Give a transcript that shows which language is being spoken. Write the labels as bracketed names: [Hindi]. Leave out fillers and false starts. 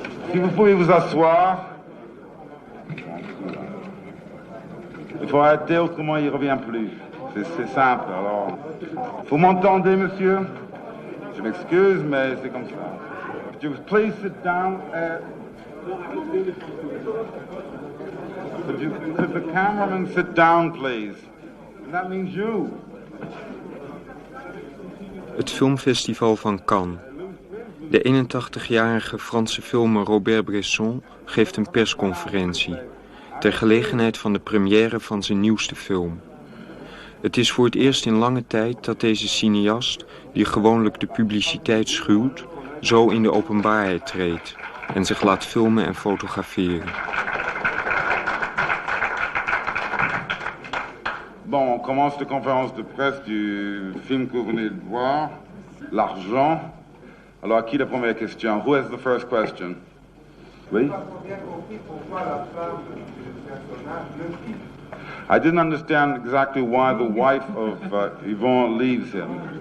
[French] Si vous pouvez vous asseoir. Il faut arrêter, autrement il ne revient plus. C'est simple, alors. Vous m'entendez, monsieur? Je m'excuse, mais c'est comme ça. [English] Could you please sit down? Could the cameraman sit down, please? And that means you. [Dutch] Het filmfestival van Cannes. De 81-jarige Franse filmer Robert Bresson geeft een persconferentie ter gelegenheid van de première van zijn nieuwste film. Het is voor het eerst in lange tijd dat deze cineast, die gewoonlijk de publiciteit schuwt, zo in de openbaarheid treedt en zich laat filmen en fotograferen. [French] Bon, on commence de conférence de presse du film que vous venez de voir, L'Argent. Alors, à qui la première question? [English] Who has the first question? Oui? I didn't understand exactly why the wife of Yvon leaves him.